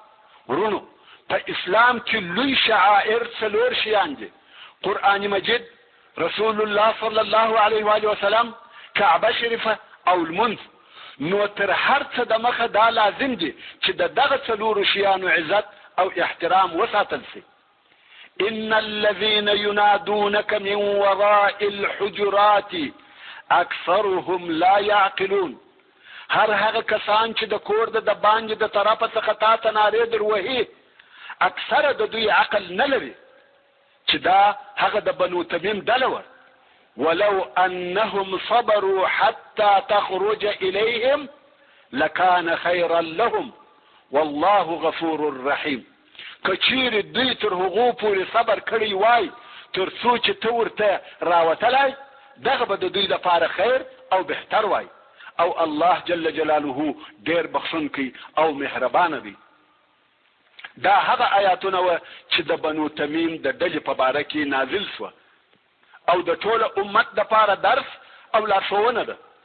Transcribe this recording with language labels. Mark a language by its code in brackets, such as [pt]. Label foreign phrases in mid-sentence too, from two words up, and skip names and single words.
[ps] ورونو په اسلام کې لوی شعائر څلور شیان دي: قرآن مجید، رسول الله [ar] صلی الله علیه و آله وسلم، [ps] کعبه شریفه او المنځ. نو تر هر څه د مخه دا لازم دي چې د دغه څلورو شیانو عزت او احترام وساتل شي. [ar] ان الذين ينادونك من وراء الحجرات اکثرهم لا يعقلون. [ps] هر هغه کسان چې د کور د باندې د طرفه څخه تا ته نارې در وهي اکثره د دوی عقل نه لري، چې دا هغه د بنو تمیم ډله وه. [ar] ولو انهم صبروا حتى تخرج اليهم لكان خيرا لهم والله غفور رحيم. [ps] کچیر دوی تر هغو پورې صبر کړی وای تر څو چې ته ورته راوتلی، دغه به د دوی لپاره خیر او بهتر وای، او الله [ar] جل جلاله [ps] ډیر بخښونکی او مهربانه دی. دا هغه آیاتونه وه چې د بنو تمیم د ډلې په باره کې نازل شوه او د ټوله امت دپاره درس او لارښوونه ده.